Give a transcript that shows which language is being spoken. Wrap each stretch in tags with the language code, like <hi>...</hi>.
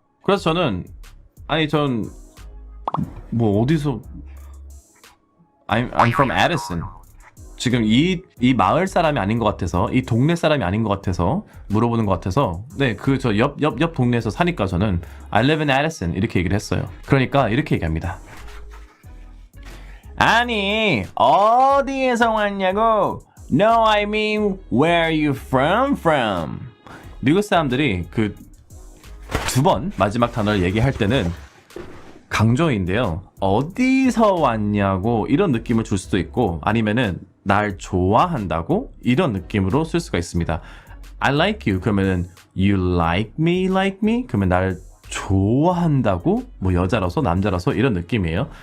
<ko>그래서 저는 아니 전 뭐 어디서</ko> <en>I'm from Addison.</en> <ko>지금 이 마을 사람이 아닌 것 같아서 이 동네 사람이 아닌 것 같아서 물어보는 것 같아서 네 그 저 옆 동네에서 사니까 저는</ko> <en>I live in Addison</en> <ko>이렇게 얘기를 했어요. 그러니까 이렇게 얘기합니다. 아니 어디에서 왔냐고?</ko> <en>No, I mean where are you from?</en> <ko>미국 사람들이 그 두 번 마지막 단어를 얘기할 때는 강조인데요. 어디서 왔냐고 이런 느낌을 줄 수도 있고 아니면은 날 좋아한다고 이런 느낌으로 쓸 수가 있습니다.</ko> <en>I like you</en> <ko>그러면은</ko> <en>you like me</en> <ko>그러면 날 좋아한다고 뭐 여자라서 남자라서 이런 느낌이에요.</ko>